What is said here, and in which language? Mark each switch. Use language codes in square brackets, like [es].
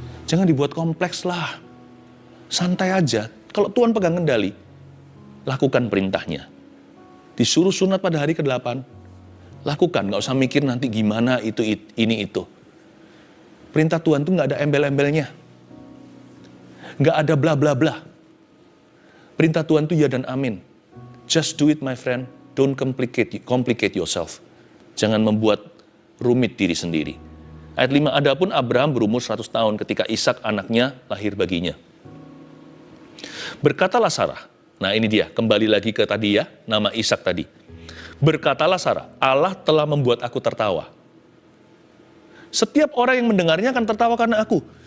[id] Jangan dibuat kompleks lah. Santai aja. Kalau Tuhan pegang kendali, lakukan perintahnya. Disuruh sunat pada hari ke-8, lakukan. Gak usah mikir nanti gimana ini itu. Perintah Tuhan tuh gak ada embel-embelnya. Gak ada bla bla bla. Perintah Tuhan tuh ya dan amin. [en] Just do it my friend. Don't complicate yourself. [id] Jangan membuat rumit diri sendiri. Ayat 5, adapun Abraham berumur 100 tahun ketika Ishak anaknya lahir baginya. Berkatalah Sarah, nah ini dia, kembali lagi ke tadi ya, nama Ishak tadi. Berkatalah Sarah, Allah telah membuat aku tertawa. Setiap orang yang mendengarnya akan tertawa karena aku.